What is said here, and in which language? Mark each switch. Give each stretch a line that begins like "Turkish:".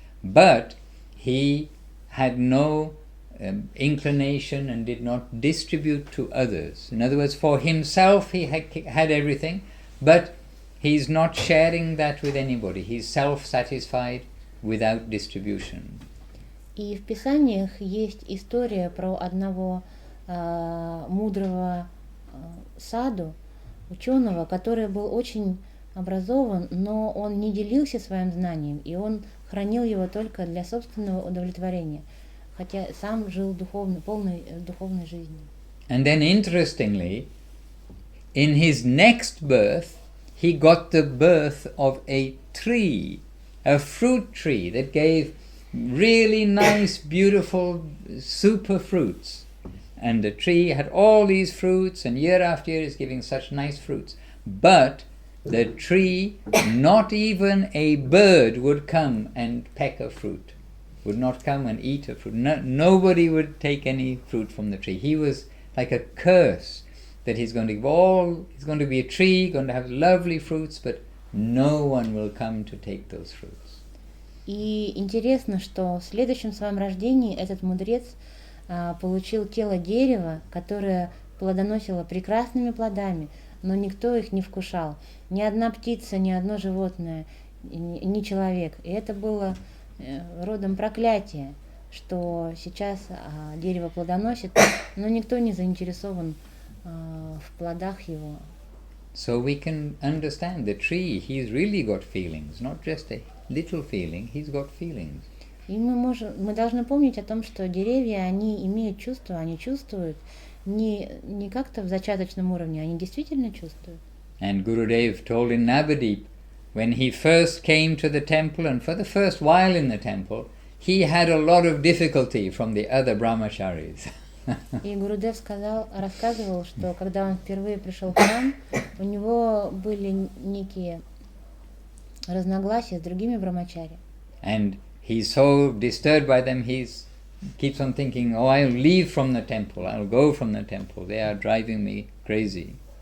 English: But he had no inclination and did not distribute to others. In other words, for himself he had everything, but he's not sharing that with anybody. He's self-satisfied without distribution.
Russian: И в Писаниях есть история про одного мудрого саду, ученого, который был очень образован, но он не делился своим знанием, и он хранил его только для собственного удовлетворения, хотя сам жил полной духовной жизнью.
English: And then interestingly, in his next birth, he got the birth of a tree, a fruit tree that gave really nice, beautiful, super fruits. and the tree had all these fruits, and year after year is giving such nice fruits. But the tree, not even a bird would come and peck a fruit, would not come and eat a fruit. Nobody would take any fruit from the tree. He was like a curse, that he's going to be a tree, going to have lovely fruits, but no one will come to take those fruits.
Russian: И интересно, что в следующем своем рождении этот мудрец получил тело дерева, которое плодоносило прекрасными плодами, но никто их не вкушал. Ни одна птица, ни одно животное, ни человек. И это было родом проклятия, что сейчас дерево плодоносит, но никто не заинтересован в плодах его.
English: So we can understand the tree, he's really got feelings, not just a little feeling, he's got feelings.
Russian: И мы должны помнить о том, что деревья, они имеют чувства, они чувствуют не как-то в зачаточном уровне, они действительно чувствуют.
English: And Gurudev told in Navadip, when he first came to the temple, and for the first while in the temple, he had a lot of difficulty from the other brahmacharis.
Russian: И Гурудев рассказывал, что когда он впервые пришел в храм, у него были некие разногласия с другими брамачари.
English: And he's so disturbed by them, he keeps on thinking, oh, I'll leave from the temple, I'll go from the temple, they are driving me crazy.